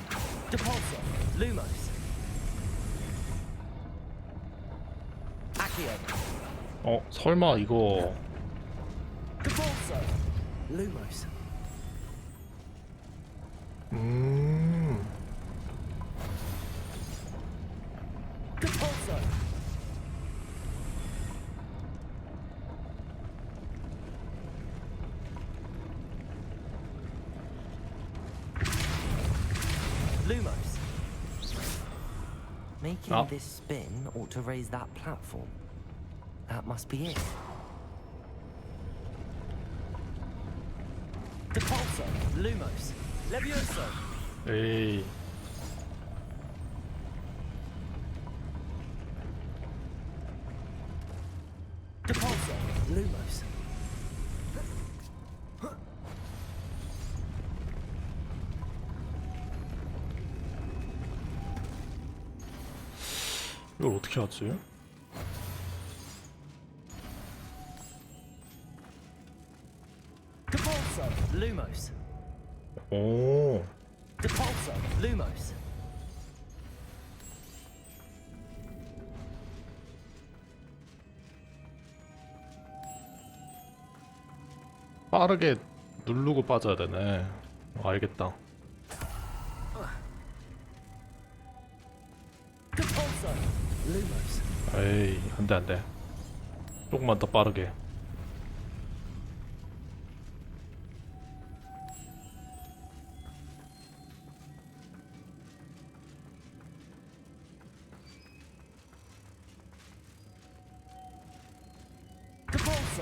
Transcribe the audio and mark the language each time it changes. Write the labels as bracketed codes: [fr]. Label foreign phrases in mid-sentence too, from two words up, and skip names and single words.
[ko] Depulso. Lumos. Accio. 어 설마 이거 Depulso. Lumos. Depulso. Lumos. [en] Making this spin ought to raise that platform. That must be it. [ko] Depulso. Lumos. Levioso. 에이 Depulso. Lumos. 이걸 어떻게 하지? Depulso. Lumos. 오 Depulso. Lumos. 빠르게 누르고 빠져야 되네. 알겠다. Depulso. Lumos. 에이 안돼 안돼. 조금만 더 빠르게. Depulso.